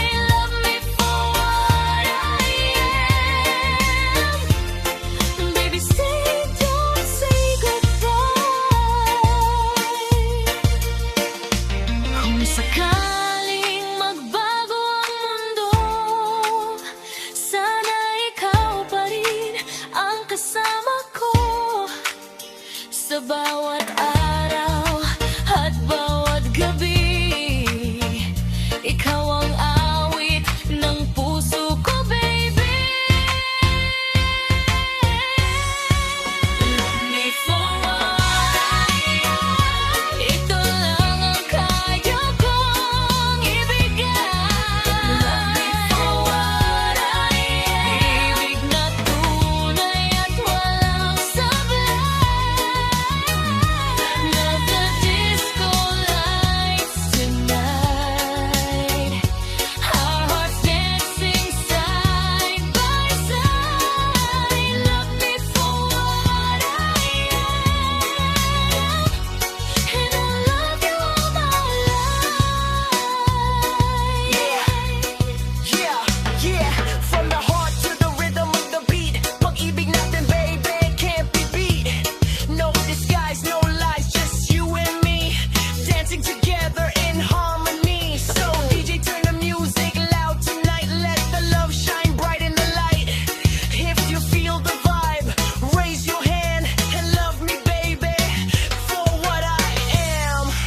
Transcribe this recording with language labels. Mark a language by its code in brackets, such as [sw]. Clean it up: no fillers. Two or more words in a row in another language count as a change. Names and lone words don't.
[en] Love me for what I am. Baby, stay, don't say goodbye. [tl] Kung sakaling magbago ang mundo, sana ikaw pa rin ang kasama ko. Sa bawat araw at bawat gabi, ikaw ang awit ng puso ko, baby. [en] Love me for what I am. [tl] Ito lang ang kaya kong ibigay. [en] Love me for what I am. [tl] Ibig na tunay at walang sablay. [en] Love the disco lights tonight. Our hearts dancing side by side. Love me for what I am, and I'll love you all my life. Yeah, yeah, from the heart to the rhythm of the beat. [tl] Pag-ibig natin, [en] baby, can't be beat. No disguise, no lies, just you and me, dancing together in harmony. So DJ, turn the music loud tonight, let the love shine bright in the light. If you feel the vibe, raise your hand and love me, baby, for what I am.